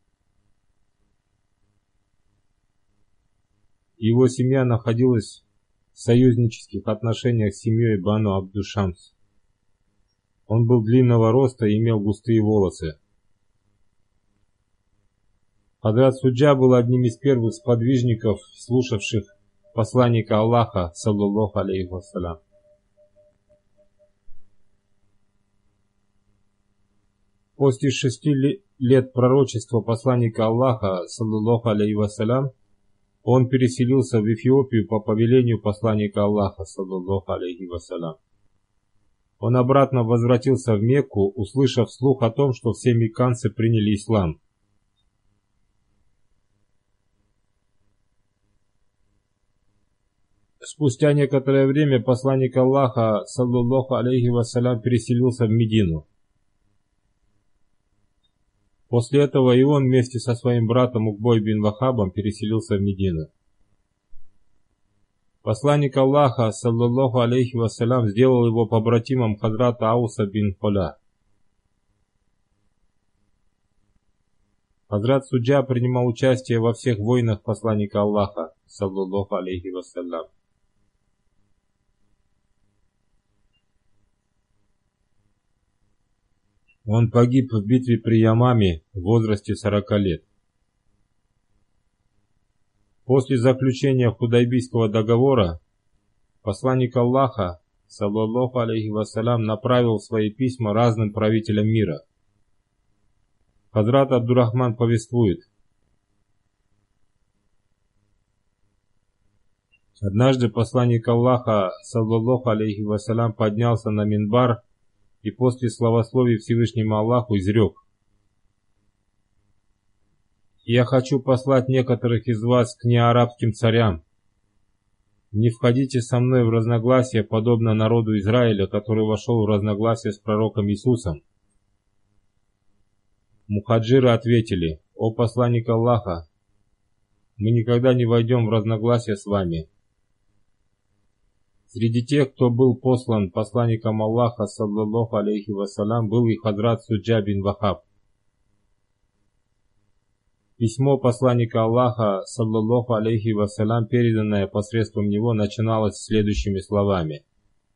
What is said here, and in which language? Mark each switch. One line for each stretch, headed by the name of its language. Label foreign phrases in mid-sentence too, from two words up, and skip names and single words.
Russian: Его семья находилась в союзнических отношениях с семьей Бану Абдушамс. Он был длинного роста и имел густые волосы. Хазрат Суджа был одним из первых сподвижников, слушавших посланника Аллаха,
Arabic: صلى الله عليه وسلم.
Russian: После 6 лет пророчества посланника Аллаха,
Arabic: صلى الله عليه وسلم,
Russian: он переселился в Эфиопию по повелению посланника Аллаха,
Arabic: صلى الله عليه وسلم.
Russian: Он обратно возвратился в Мекку, услышав слух о том, что все мекканцы приняли ислам. Спустя некоторое время посланник Аллаха,
Arabic: صلى الله عليه وسلم,
Russian: переселился в Медину. После этого и он вместе со своим братом Укбой бин Вахабом переселился в Медину. Посланник Аллаха,
Arabic: صلى الله عليه وسلم,
Russian: сделал его побратимом Хазрата Ауса бин Холя. Хазрат Суджа принимал участие во всех войнах посланника Аллаха,
Arabic: صلى الله عليه وسلم.
Russian: Он погиб в битве при Ямаме в возрасте 40 лет. После заключения Худайбийского договора посланник Аллаха,
Arabic: صلى الله عليه وسلم,
Russian: направил свои письма разным правителям мира. Хазрат Абдурахман повествует: однажды посланник Аллаха,
Arabic: صلى الله عليه وسلم,
Russian: поднялся на минбар и после славословий Всевышнему Аллаху изрек: «Я хочу послать некоторых из вас к неарабским царям. Не входите со мной в разногласия, подобно народу Израиля, который вошел в разногласие с пророком Иисусом». Мухаджиры ответили: «О посланник Аллаха, мы никогда не войдем в разногласия с вами». Среди тех, кто был послан посланником Аллаха,
Arabic: صلى الله عليه وسلم,
Russian: был и Хазрат Суджа бин Вахаб. Письмо посланника Аллаха,
Arabic: صلى الله عليه وسلم,
Russian: переданное посредством него, начиналось следующими словами: